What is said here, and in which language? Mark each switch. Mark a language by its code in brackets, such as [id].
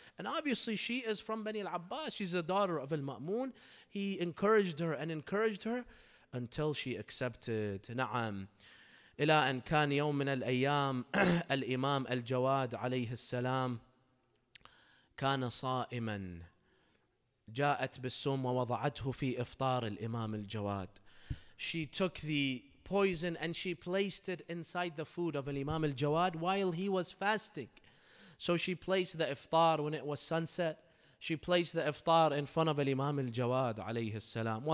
[en] And obviously she is from Bani al-Abbas. She's the daughter of Al-Ma'mun. He encouraged her and encouraged her until she accepted. [ar] نعم. إلى أن كان يوم من الأيام الإمام الجواد عليه السلام كان صائما. جاءت بالسم ووضعته في إفطار الإمام الجواد. [en] She took the poison and she placed it inside the food of Imam AlJawad while he was fasting. So she placed the iftar when it was sunset. She placed the iftar in front of Imam AlJawad [ar] عليه السلام.